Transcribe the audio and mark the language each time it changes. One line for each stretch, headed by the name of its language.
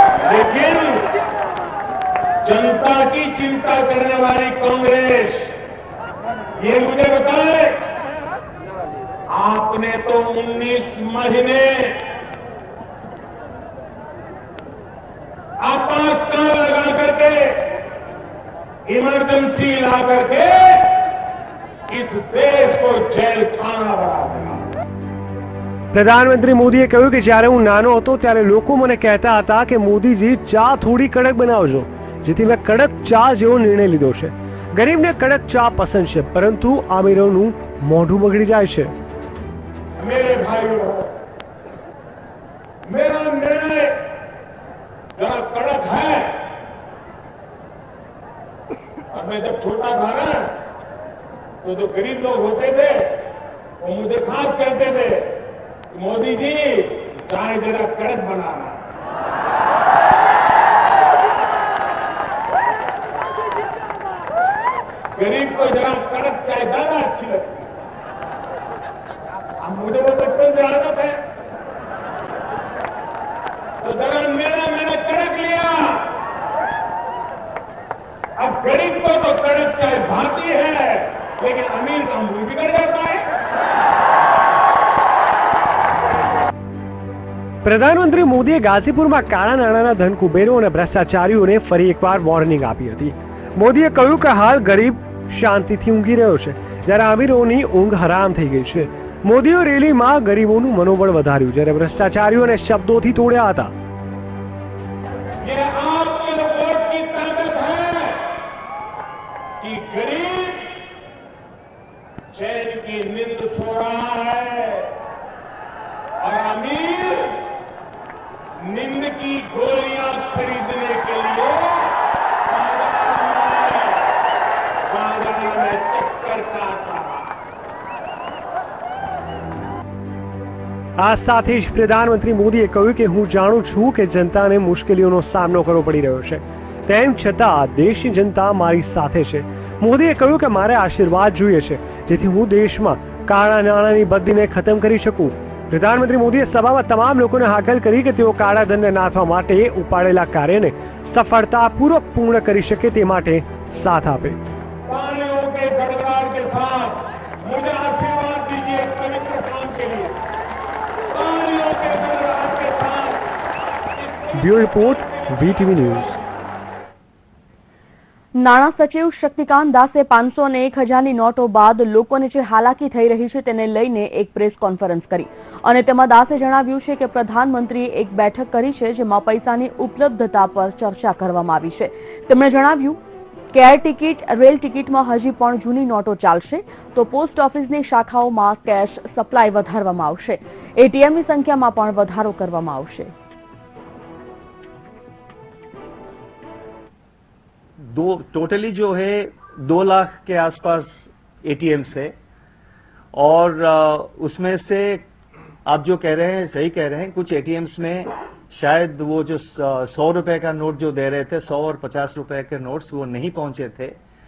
Hindi: लेकिन जनता की चिंता करने वाली कांग्रेस, ये मुझे बताए, आपने तो 19 महीने आपातकाल लगा करके, इमरजेंसी ला करके इस देश को जेल खाना बना दिया।
Gujarati: પ્રધાનમંત્રી મોદીએ કહ્યું કે જ્યારે હું નાનો હતો ત્યારે લોકો મને કહેતા હતા કે મોદીજી ચા થોડી કડક બનાવજો, જેથી મેં કડક ચા જેવો નિર્ણય લીધો છે। ગરીબને કડક ચા પસંદ છે, પરંતુ અમીરોનું મોઢું બગડી જાય છે।
Hindi: मेरे भाइयों, मेरा निर्णय जरा कड़क है। और मैं जब छोटा था ना, तो जो गरीब लोग होते थे वो मुझे खास कहते थे, मोदी जी चाय जरा कड़क बनाना। गरीब को जरा कड़क चाय ज्यादा अच्छी लगती है। अब मुझे वो बचपन से आदत है, तो जरा मैंने कड़क लिया। अब गरीब को तो कड़क चाय भाती है, लेकिन अमीर का मुंह बिगड़ जाता है।
Gujarati: પ્રધાનમંત્રી મોદીએ ગાઝીપુરમાં કાળા નાણાંના ધન કુબેરો અને ભ્રષ્ટાચારીઓને ફરી એકવાર વોર્નિંગ આપી હતી। મોદીએ કહ્યું કે હાલ ગરીબ શાંતિથી ઊંઘી રહ્યો છે, જ્યારે અમીરોની ઊંઘ હરામ થઈ ગઈ છે। મોદીએ રેલીમાં ગરીબોનું મનોબળ વધાર્યું, જ્યારે ભ્રષ્ટાચારીઓને શબ્દોથી તોડ્યા હતા।
Hindi: ये आपके वोट की ताकत है कि गरीब चैन की नींद सो रहा है और अमीर नींद की गोलियां खरीदने के लिए बाजार में चक्कर काट रहा है।
Gujarati: આ સાથે જ પ્રધાનમંત્રી મોદીએ કહ્યું કે હું જાણું છું કે જનતાને મુશ્કેલીઓનો સામનો કરવો પડી રહ્યો છે, તેમ છતાં દેશની જનતા મારી સાથે છે। મોદીએ કહ્યું કે મારે આશીર્વાદ જોઈએ છે, જેથી હું દેશમાં કાળા નાણાંની બદલીને ખતમ કરી શકું। પ્રધાનમંત્રી મોદીએ સભામાં તમામ લોકોને હાકલ કરી કે તેઓ કાળા ધનને નાથવા માટે ઉપાડેલા કાર્યને સફળતાપૂર્વક પૂર્ણ કરી શકે તે માટે સાથ આપે।
Hindi: तालियों के गड़गड़ाहट के साथ मुझे आशीर्वाद दीजिए इस पवित्र काम के लिए। तालियों के गड़गड़ाहट के साथ ब्यूरो रिपोर्ट, वीटीवी न्यूज।
Gujarati: નાણાં સચિવ શક્તિકાંત દાસે 500 અને 1000ની નોટો બાદ લોકોને જે હાલાકી થઈ રહી છે તેને લઈને એક પ્રેસ કોન્ફરન્સ કરી અને તેમાં દાસે જણાવ્યું છે કે પ્રધાનમંત્રીએ એક બેઠક કરી છે જેમાં પૈસાની ઉપલબ્ધતા પર ચર્ચા કરવામાં આવી છે। તેમણે જણાવ્યું કે એર ટિકિટ, રેલ ટિકિટમાં હજી પણ જૂની નોટો ચાલશે, તો પોસ્ટ ઓફિસની શાખાઓમાં કેશ સપ્લાય વધારવામાં આવશે। એટીએમની સંખ્યામાં પણ વધારો કરવામાં આવશે।
Hindi: टोटली जो है 2 लाख के आसपास एटीएम्स है, और उसमें से आप जो कह रहे हैं सही कह रहे हैं, कुछ एटीएम्स में शायद वो जो 100 रुपए का नोट जो दे रहे थे, 100 और 50 रुपए के नोट्स वो नहीं पहुंचे थे।